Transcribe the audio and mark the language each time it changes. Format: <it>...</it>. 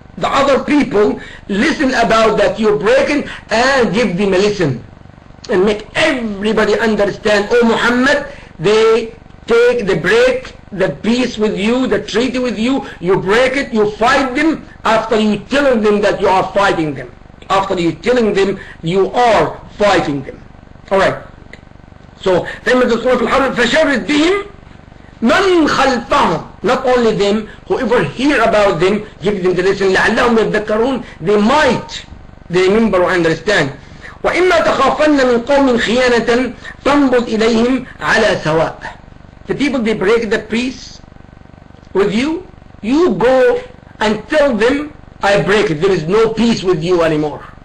<en>The other people listen about that you're breaking, and give them a listen, and make everybody understand. Oh Muhammad, they break the peace with you, the treaty with you, you break it, you fight them after you telling them that you are fighting them. After you telling them you are fighting them. Alright.</en> <ar>So, فَشَرِّدْ بِهِمْ مَنْ خَلْفَهُمْ.</ar> <en>Not only them, whoever hear about them, give them the lesson.</en> <ar>لَعَلَّهُمْ يَذَّكَّرُونَ.</ar> <en>They remember or understand.</en> <ar>وَإِمَّا تَخَافَنَّ مِنْ قَوْمٍ خِيَانَةً فَانْبُذْ إِلَيْهِمْ عَلَى سَوَاءٍ.</ar> <en>The people, they break the peace with you, you go and tell them, I break it. There is no peace with you anymore.</en>